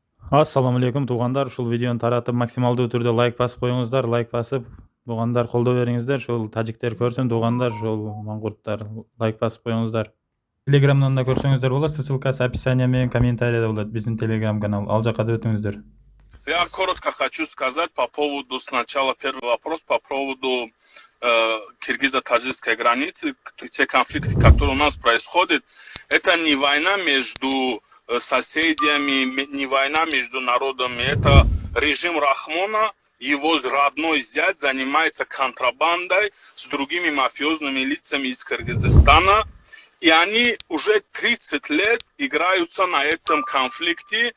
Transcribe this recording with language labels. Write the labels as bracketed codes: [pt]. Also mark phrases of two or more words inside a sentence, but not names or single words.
[ky] Ассаламу алейкум туугандар, ушул видеону таратып максималдуу түрдө лайк басып коюңуздар. Лайк басып, туугандар колдоо бериңиздер. Ушул тажиктер көрсүн туугандар, ушул маңгурттар лайк басып коюңуздар. Телеграмдан да көрсөңүздөр болот. Ссылкасы описание менен комментарийде болот. Биздин телеграм канал. Ал жака да өтүңүздөр. [ru] Я коротко хочу сказать по поводу, сначала первый вопрос по поводу киргизо-таджикской границы. Те конфликты, которые у нас происходят, это не война между соседями, не война между народами, это режим Рахмона, его родной зять занимается контрабандой с другими мафиозными лицами из Кыргызстана, и они уже 30 лет играются на этом конфликте.